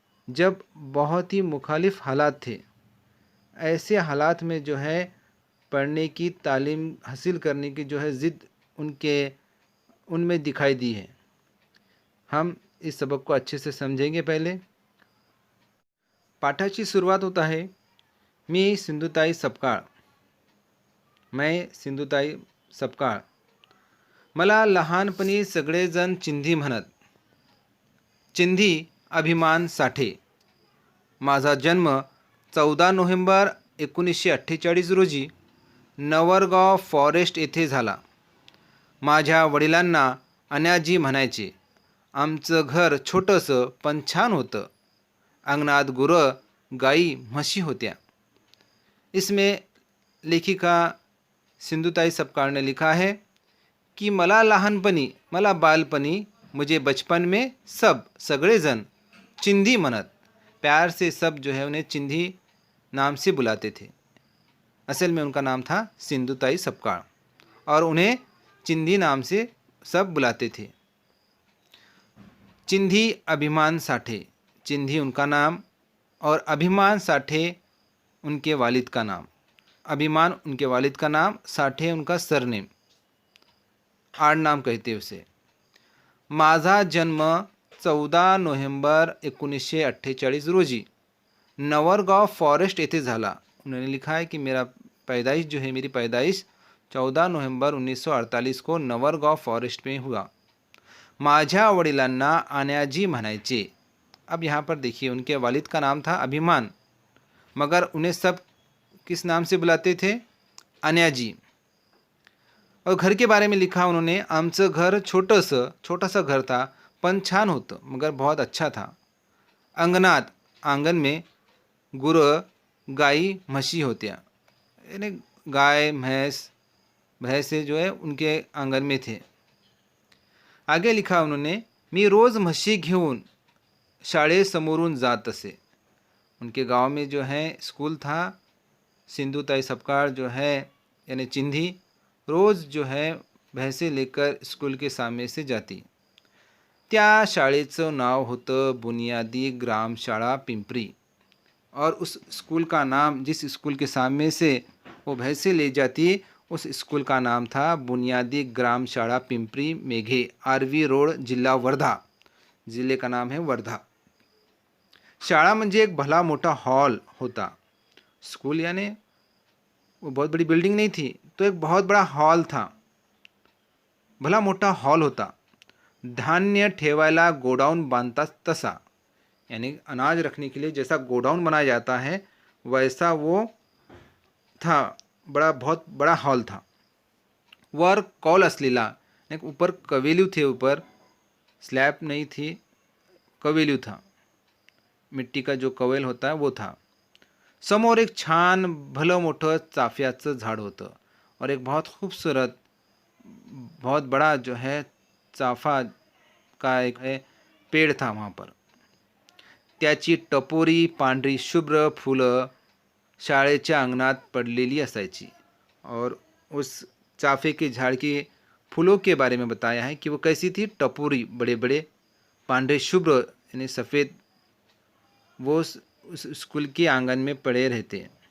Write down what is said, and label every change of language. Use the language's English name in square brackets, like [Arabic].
[Hindi] जब बहुत ही मुखालिफ हालात थे, ऐसे हालात में जो है पढ़ने की तालीम हासिल करने की जो है ज़िद उनमें दिखाई दी है। हम इस सबक को अच्छे से समझेंगे। पहले [Marathi] पाठाची सुरुवात [Hindi] होता है, [Marathi] मी सिंधुताई सपकाळ, [Hindi] मैं सिंधुताई सपकाळ। [Marathi] मला लहानपणी सगळेजण चिंधी म्हणत, चिंधी अभिमान साठे। माझा जन्म 14 नोव्हेंबर 1948 रोजी नवरगाव फॉरेस्ट येथे झाला। माझ्या वडिलांना अन्याजी म्हणायचे। आमचं घर छोटंसं पण छान होतं। अंगणात गुरं गाई म्हशी होत्या। [Hindi] इसमें लेखिका सिंधुताई सपकाळ ने लिखा है कि [Marathi] मला लहानपणी, मला बालपनी, [Hindi] मुझे बचपन में सब [Marathi] सगळेजण चिंधी म्हणत, [Hindi] प्यार से सब जो है उन्हें चिंधी नाम से बुलाते थे। असल में उनका नाम था सिंधुताई सपकाळ और उन्हें चिंधी नाम से सब बुलाते थे। चिंधी अभिमान साठे, चिंधी उनका नाम और अभिमान साठे उनके वालिद का नाम। अभिमान उनके वालिद का नाम, साठे उनका सरनेम, आड़ नाम कहते उसे। [Marathi] माझा जन्म 14 नोव्हेंबर 1948 रोजी नवरगाव फॉरेस्ट येथे झाला। [Hindi] उन्होंने लिखा है कि मेरा पैदाइश जो है, मेरी पैदाइश 14 नवंबर 1948 को नवरगाव फॉरेस्ट में हुआ। [Marathi] माझ्या वडिलांना अन्याजी म्हणायचे। [Hindi] अब यहाँ पर देखिए, उनके वालिद का नाम था अभिमान, मगर उन्हें सब किस नाम से बुलाते थे? अन्याजी। और घर के बारे में लिखा उन्होंने, [Marathi] आमचं घर [Hindi] छोटा सा घर था, [Marathi] पण छान होतं, [Hindi] मगर बहुत अच्छा था। अंगणात, आंगन में, [Marathi] गुरं गाई म्हशी होत्या, [Hindi] यानी गाय भैंसे जो है उनके आंगन में थे। आगे लिखा उन्होंने, [Marathi] मी रोज़ म्हशी घेऊन शाळेसमोरून जात असे। [Hindi] उनके गांव में जो है स्कूल था। सिंधुताई सपकाळ जो है यानी चिंधी रोज़ जो है भैंसे लेकर स्कूल के सामने से जाती। [Marathi] त्या शाळेचं नाव होतं [Hindi] बुनियादी ग्रामशाळा पिंपरी और उस स्कूल का नाम, जिस स्कूल के सामने से वो भैंसे ले जाती, उस स्कूल का नाम था बुनियादी ग्रामशाळा पिंपरी मेघे, आरवी रोड, जिल्हा वर्धा। ज़िले का नाम है वर्धा। [Marathi] शाळा म्हणजे एक भला मोटा हॉल होता। [Hindi] स्कूल यानी वो बहुत बड़ी बिल्डिंग नहीं थी, तो एक बहुत बड़ा हॉल था, [Marathi] भला मोटा हॉल होता। धान्य ठेवायला गोडाउन बांधता तसा, [Hindi] यानी अनाज रखने के लिए जैसा गोडाउन बनाया जाता है वैसा वो था। बहुत बड़ा हॉल था. [Marathi] वर कौल असलेला, [Hindi] एक ऊपर कवेलू थे, ऊपर स्लैब नहीं थी, कवेलू था, मिट्टी का जो कवेल होता है वो था. [Marathi] समोर एक छान भलं मोठं चाफ्याचं झाड होतं [Hindi] और एक बहुत खूबसूरत बहुत बड़ा जो है चाफा का एक है पेड़ था वहाँ पर. [Marathi] त्याची टपोरी पांढरी शुभ्र फुलं शाळेच्या अंगणात पडलेली असायची. [Hindi] और उस चाफे के झाड़ के फूलों के बारे में बताया है कि वो कैसी थी, टपोरी, बड़े बड़े, पांढरे शुभ्र यानी सफ़ेद, वो उस स्कूल के आंगण में पड़े रहते.